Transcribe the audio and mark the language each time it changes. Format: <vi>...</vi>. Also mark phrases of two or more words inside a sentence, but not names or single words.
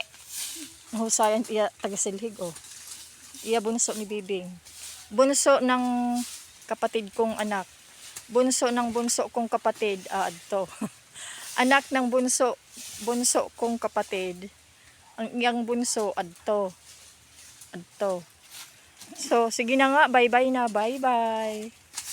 <war>Mahusayan iya tagasilhig, oh. Iya bunso ni Bibing.</war> <tl>Bunso ng kapatid kong anak. Bunso ng bunso kong kapatid.</tl> <war>Adto.</war> <tl>Anak ng bunso kong kapatid.</tl> <war>Ang iyang bunso, adto. Adto. So,</war> <tl>sige na nga.</tl> <en>Bye-bye na. Bye-bye.</en>